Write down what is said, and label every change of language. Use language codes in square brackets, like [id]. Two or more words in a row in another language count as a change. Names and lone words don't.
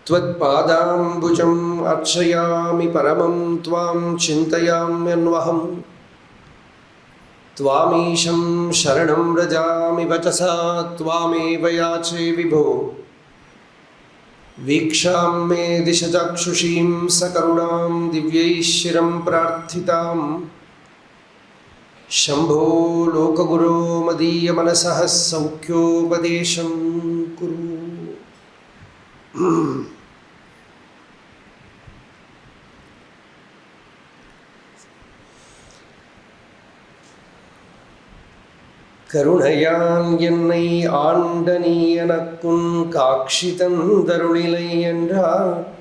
[sa] त्वत्पादाम्बुजम् अर्चयामि परमं त्वां चिन्तयाम्यन्वहं त्वामीशं शरणं व्रजामि वचसा त्वामेव याचे विभो वीक्षां मे दिशचक्षुषीं सकरुणां दिव्यैश्चिरं प्रार्थितां शम्भो लोकगुरो मदीयमनसः सौख्योपदेशं कुरु। [ta] கருணையால் என்னை ஆண்ட நீ எனக்குன் காட்சி தந்தருளிலை என்றார்.